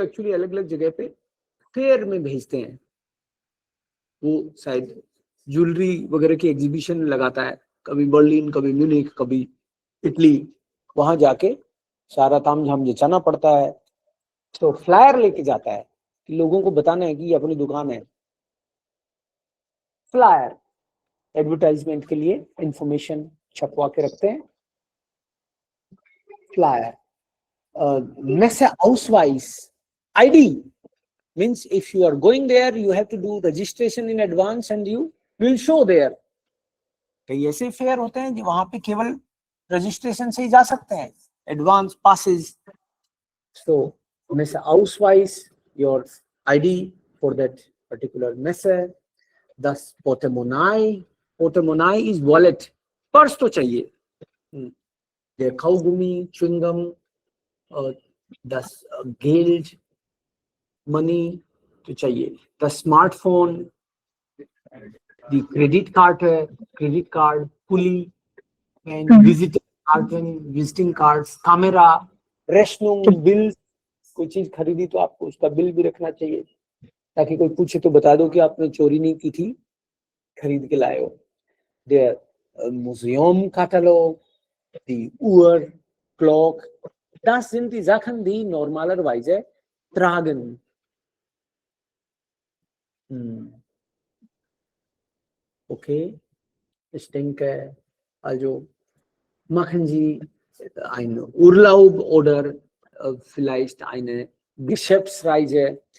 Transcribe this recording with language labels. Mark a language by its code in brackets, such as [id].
[hi] Actually अलग अलग जगह पे फेयर में भेजते हैं. वो शायद ज्वेलरी वगैरह की एग्जीबिशन लगाता है, कभी बर्लिन, कभी म्यूनिख, कभी इटली. वहां जाके सारा ताम झाम जचाना पड़ता है. तो फ्लायर लेके जाता है कि लोगों को बताना है कि ये अपनी दुकान है। फ्लायर एडवर्टाइजमेंट के लिए इंफॉर्मेशन छपवा के रखते हैं। [en] Flyer Messe Ausweis ID means if you are going there, you have to do registration in advance and you will show there. [hi] कई ऐसे फेयर होते हैं जो वहां पे केवल रजिस्ट्रेशन से ही जा सकते हैं, advance passes. [en] So Messe Ausweis, your ID for that particular Messe. Thus Portemonnaie, Portemonnaie is wallet, [hi] purse तो चाहिए। [de] Der Kaugummi, [en] chewing gum, [de] das Geld, [en] money [hi] तो चाहिए। [en] The smartphone, the credit card, pulley, and visiting cards, camera, Rechnung, bills। [hi] कोई चीज खरीदी तो आपको उसका बिल भी रखना चाहिए ताकि कोई पूछे तो बता दो कि आपने चोरी नहीं की थी, खरीद के लाए हो। [de] Der Museumkatalog, die Uhr, Clock, das sind die Sachen, die normalerweise tragen. Okay, ich denke, also machen Sie einen Urlaub oder vielleicht eine Geschäftsreise.